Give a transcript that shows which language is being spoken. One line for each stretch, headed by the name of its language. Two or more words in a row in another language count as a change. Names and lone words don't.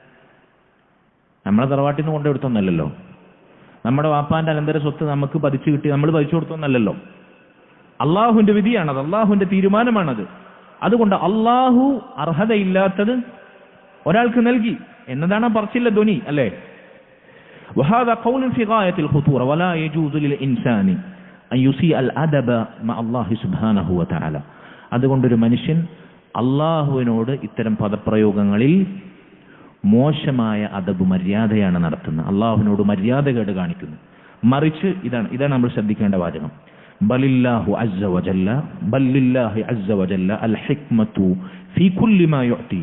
Malayalam: നമ്മളെ തറവാട്ടിൽ നിന്ന് കൊണ്ടെടുത്തൊന്നല്ലോ. നമ്മുടെ വാപ്പാന്റെ അനന്തര സ്വത്ത് നമുക്ക് പതിച്ചു കിട്ടി, നമ്മൾ പതിച്ചു കൊടുത്തൊന്നല്ലോ. അള്ളാഹുവിന്റെ വിധിയാണത്, അള്ളാഹുവിന്റെ തീരുമാനമാണത്. അതുകൊണ്ട് അള്ളാഹു അർഹതയില്ലാത്തത് ഒരാൾക്ക് നൽകി എന്നതാണ് പറച്ചില്ല ധ്വനി അല്ലേ?
Arabic: وهذا قول في غاية الخطورة ولا يجوز للإنسان أن يسيء الأدب مع الله سبحانه وتعالى.
Malayalam: അതുകൊണ്ടൊരു മനുഷ്യൻ അള്ളാഹുവിനോട് ഇത്തരം പദപ്രയോഗങ്ങളിൽ മോശമായ അദബ്, മര്യാദയാണ് നടത്തുന്നത്. അള്ളാഹുവിനോട് മര്യാദകേട് കാണിക്കുന്നു. മറിച്ച് ഇതാണ് നമ്മൾ ശ്രദ്ധിക്കേണ്ട വാചകം.
Arabic: بل لله عز وجل، بل لله عز وجل الحكمة في كل ما يؤتي.